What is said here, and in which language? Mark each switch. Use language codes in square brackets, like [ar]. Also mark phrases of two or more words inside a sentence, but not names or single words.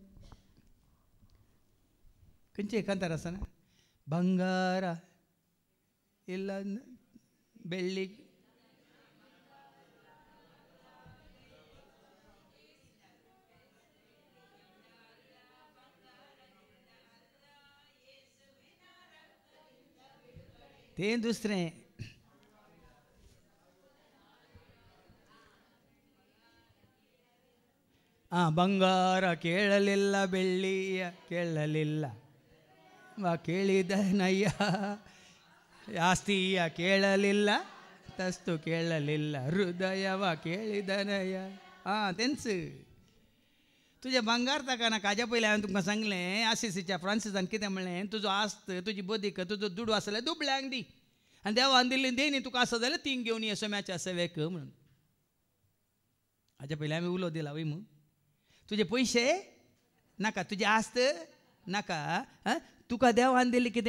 [kok] खंयचे एकांतार आसा ना भांगार इल्ला बेळ्ळी तें दुसरें [kn] ಬಂಗಾರ ಕೇಳಲಿಲ್ಲ ಬೆಳ್ಳಿಯ ಕೇಳಲಿಲ್ಲ ಕೇಳಿದನಯ್ಯ ಆಸ್ತಿಯ ಕೇಳಲಿಲ್ಲ ತಸ್ತು ಕೇಳಲಿಲ್ಲ ಹೃದಯವ ಕೇಳಿದನಯ್ಯ [kok] तेंच तुझे भांगार ताका ना काज्या पयलीं हांवें तुमकां सांगलें आसिसीच्या फ्रांसिसान कितें म्हणलें तुजो आस्त तुजी बदीक तुजो दुडू आसले दुबळ्यांक दी आनी देवान दिल्ली दे न्ही तुका आसा जाल्यार तींग घेवन ये सोम्याच्या सेवेक म्हणून हाज्या पयलीं हांवें उलो दिला वय मू तुजे पयशे नाका तुजे आस्त नाका तुका देवान दिल्ली कितें